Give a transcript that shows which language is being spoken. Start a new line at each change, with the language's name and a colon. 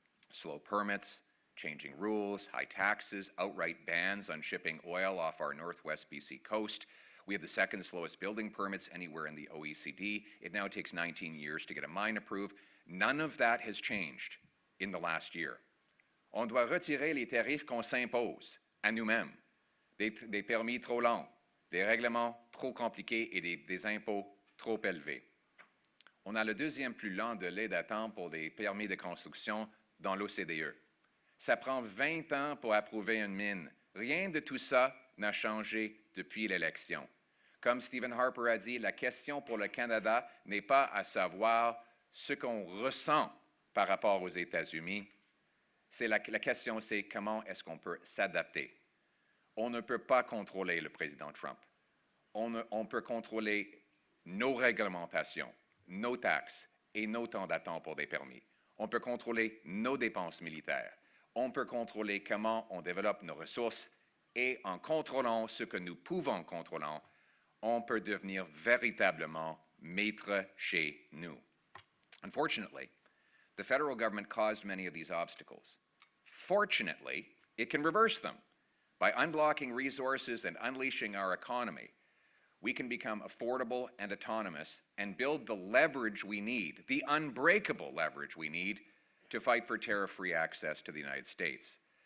English: Slow permits, changing rules, high taxes, outright bans on shipping oil off our northwest BC coast. We have the second slowest building permits anywhere in the OECD. It now takes 19 years to get a mine approved. None of that has changed in the last year.
French: On doit retirer les tarifs qu'on s'impose à nous-mêmes, des permis trop longs, des règlements trop compliqués et des impôts trop élevés. On a le deuxième plus lent délai d'attente pour des permis de construction dans l'OCDE. Ça prend 20 ans pour approuver une mine. Rien de tout ça n'a changé depuis l'élection. Comme Stephen Harper a dit, la question pour le Canada n'est pas à savoir ce qu'on ressent par rapport aux États-Unis. La question, c'est comment est-ce qu'on peut s'adapter. On ne peut pas contrôler le président Trump. On peut contrôler nos réglementations, nos taxes et nos temps d'attente pour des permis. On peut contrôler nos dépenses militaires. On peut contrôler comment on développe nos ressources et en contrôlant ce que nous pouvons contrôler, on peut devenir véritablement maître chez nous.
English: Unfortunately, the federal government caused many of these obstacles. Fortunately, it can reverse them. By unblocking resources and unleashing our economy, we can become affordable and autonomous and build the leverage we need, the unbreakable leverage we need to fight for tariff-free access to the United States.